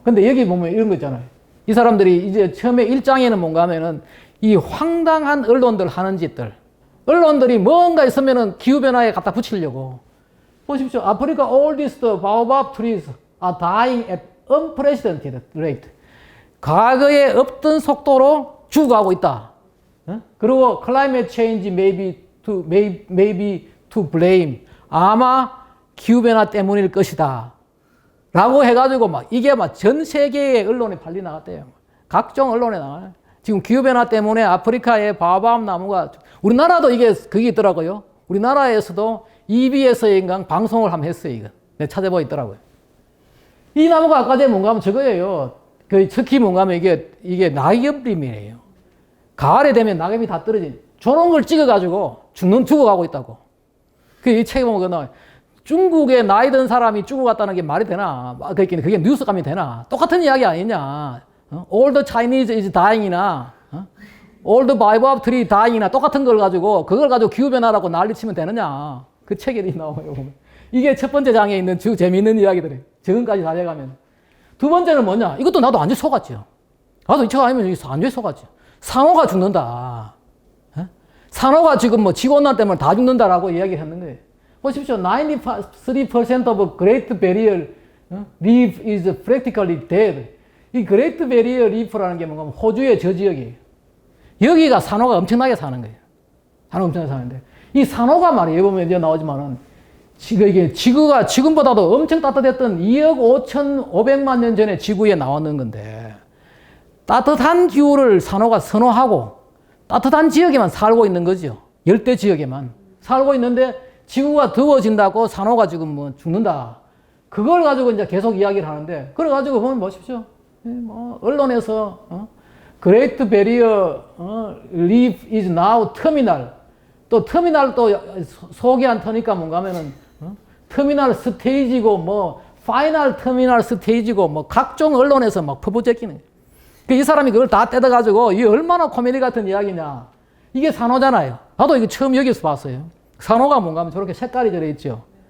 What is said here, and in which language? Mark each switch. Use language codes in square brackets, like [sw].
[ko] 근데 여기 보면 이런 거 있잖아요. 이 사람들이 이제 처음에 1장에는 뭔가 하면은 이 황당한 언론들 하는 짓들. 언론들이 뭔가 있으면은 기후변화에 갖다 붙이려고. [en] 보십시오. 아프리카 oldest baobab trees are dying at unprecedented rate. [ko] 과거에 없던 속도로 죽어가고 있다. 그리고 [en] climate change may be to blame. [ko] 아마 기후변화 때문일 것이다. 라고 해가지고 이게 전 세계의 언론에 팔리 나갔대요. 각종 언론에 나가요. 지금 기후변화 때문에 아프리카의 바오밥 나무가, 우리나라도 이게 그게 있더라고요. 우리나라에서도 EBS인가 방송을 한번 했어요, 이거. 내가 찾아보고 있더라고요. 이 나무가 아까 전에 뭔가 하면 저거예요. 특히 뭔가 하면 이게 낙엽림이에요. 가을에 되면 낙엽이 다 떨어진, 저런 걸 찍어가지고 죽어가고 있다고. 이 책에 보면 나와요. 중국에 나이 든 사람이 죽어갔다는 게 말이 되나? 그게 뉴스감이 되나? 똑같은 이야기 아니냐? [en] All the Chinese is dying이나, All the baobab tree dying이나 [ko] 똑같은 걸 가지고, 그걸 가지고 기후변화라고 난리치면 되느냐? 그 책에 나와요, 보면. 이게 첫 번째 장에 있는 재미있는 이야기들이에요. 지금까지 다 돼가면. 두 번째는 뭐냐? 이것도 나도 완전히 속았죠. 나도 이 책 아니면 완전히 속았죠. 산호가 죽는다. 산호가 지금 지구온난 때문에 다 죽는다라고 이야기를 했는 거예요. 보십시오. [en] 93% of Great Barrier Reef is practically dead. [ko] 이 Great Barrier Reef라는 게 뭔가 호주의 저 지역이에요. 여기가 산호가 엄청나게 사는 거예요. 산호가 엄청나게 사는데, 이 산호가 말이에요. 보면 이제 나오지만은, 이게 지구가 지금보다도 엄청 따뜻했던 2억 5,500만 년 전에 지구에 나왔는 건데, 따뜻한 기후를 산호가 선호하고 따뜻한 지역에만 살고 있는 거죠. 열대 지역에만 살고 있는데 지구가 더워진다고 산호가 지금 죽는다. 그걸 가지고 이제 계속 이야기를 하는데, 그래 가지고 보면 보십시오. 언론에서 [en] Great Barrier Reef is now terminal. [ko] 또 터미널 또 소개한 터니까 뭔가 하면은 터미널 스테이지고 파이널 터미널 스테이지고 뭐 각종 언론에서 막 퍼부제끼는 거예요. 이 사람이 그걸 다 떼어가지고 이게 얼마나 코미디 같은 이야기냐. 이게 산호잖아요. 나도 이거 처음 여기서 봤어요. 산호가 뭔가 하면 저렇게 색깔이 저래 있죠.